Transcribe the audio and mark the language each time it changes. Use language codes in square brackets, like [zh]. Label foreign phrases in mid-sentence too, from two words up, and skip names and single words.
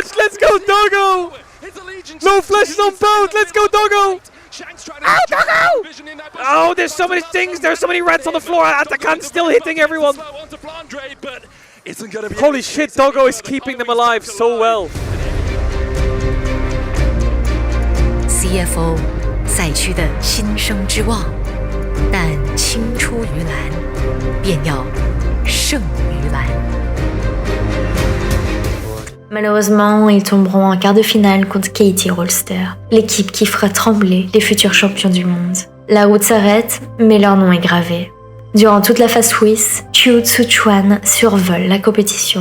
[en] Let's go, Dogo! No flashes on both! Let's go, Dogo! Oh, Dogo! Oh, there's so many things! There's so many rats on the floor! Atakan still hitting everyone! Holy shit, Dogo is keeping them alive so well! [zh] CFO 赛区的新生之望，但青出于蓝，便要胜于蓝。 [fr] Malheureusement, ils tomberont en quart de finale contre KT Rolster, l'équipe qui fera trembler les futurs champions du monde. La route s'arrête, mais leur nom est gravé. Durant toute la phase Swiss, Qiu Tzuchuan survole la compétition.